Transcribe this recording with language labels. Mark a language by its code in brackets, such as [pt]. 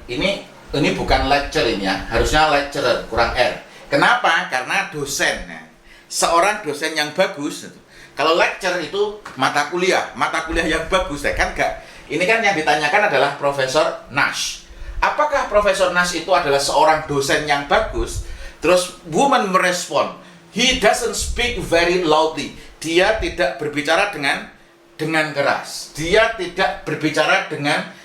[id] Ini bukan lecture ini ya, harusnya lecturer, kurang R. Kenapa? Karena dosen. Seorang dosen yang bagus, kalau lecture itu mata kuliah yang bagus, kan enggak. Ini kan yang ditanyakan adalah Profesor Nash. Apakah Profesor Nash itu adalah seorang dosen yang bagus? Terus woman merespon, [en] he doesn't speak very loudly. [id] Dia tidak berbicara dengan keras. Dia tidak berbicara dengan